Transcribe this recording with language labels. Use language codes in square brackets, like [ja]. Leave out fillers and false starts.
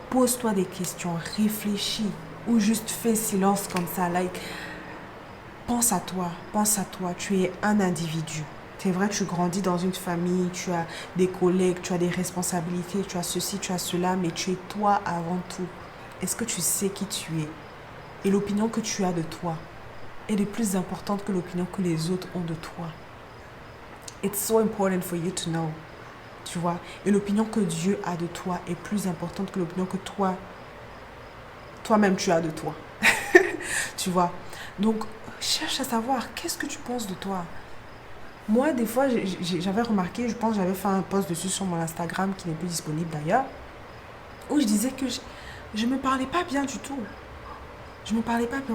[fr] Pose-toi des questions, réfléchis, ou juste fais silence comme ça, like, pense à toi, tu es un individu. C'est vrai, tu grandis dans une famille, tu as des collègues, tu as des responsabilités, tu as ceci, tu as cela, mais tu es toi avant tout. Est-ce que tu sais qui tu es? Et l'opinion que tu as de toi est plus importante que l'opinion que les autres ont de toi. [en] It's so important for you to know. [fr] Tu vois? Et l'opinion que Dieu a de toi est plus importante que l'opinion que toi-même tu as de toi. Tu vois? Donc, cherche à savoir, qu'est-ce que tu penses de toi? Moi, des fois, j'avais remarqué, je pense que j'avais fait un post dessus sur mon Instagram, qui n'est plus disponible d'ailleurs, où je disais que je me parlais pas bien du tout. Je me parlais pas bien.